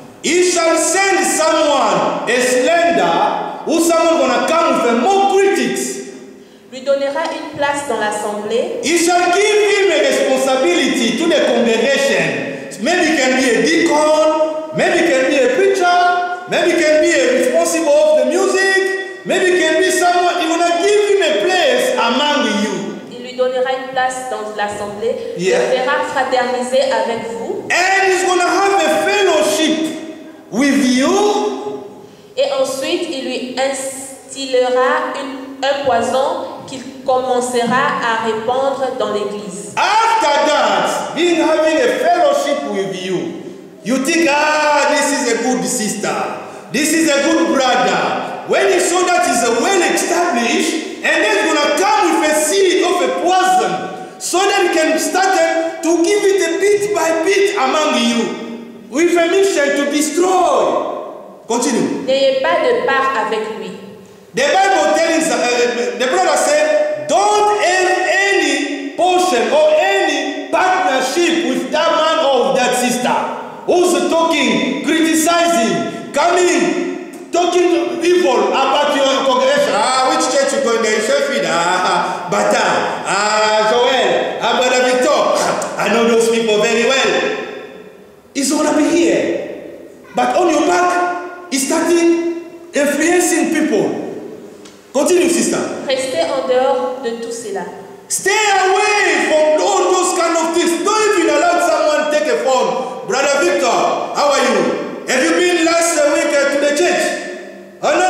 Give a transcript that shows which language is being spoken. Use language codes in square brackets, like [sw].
[en] He shall send someone, a slender, or someone gonna come with more critics. [fr] Lui donnera une place dans l'assemblée. [en] He shall give him a responsibility to the congregation. Maybe he can be a deacon, maybe he can be a preacher, maybe he can be a responsible of the music, maybe he can be someone, he wanna give him a place among you. [fr] Il lui donnera une place dans l'assemblée. [en] Yeah. [fr] Il fera fraterniser avec vous. [en] And he's gonna have a fellowship with you. [fr] Et ensuite, il lui instillera un poison qu'il commencera à répandre dans l'église. [en] After that, being having a fellowship with you, you think, this is a good sister, this is a good brother. When you saw that is a well established, and then it's gonna come with a seed of a poison, so that you can start to give it a bit by bit among you, with a mission to destroy. Continue. [fr] N'ayez pas de part avec lui. [en] The Bible tells the brother said, don't have any portion or any partnership with that man or that sister who's talking, criticizing, coming, talking evil about your congregation. Which church you going there? Sheffield, Bata, Joel, Brother Victor. I know those people very well. It's gonna be here, but on your back, it's starting influencing people. Continue, sister. [fr] Restez en dehors de tout cela. [en] Stay away from all those kind of things. Don't even allow someone to take a phone. Brother Victor, how are you? Have you been last week to the church? Oh, no.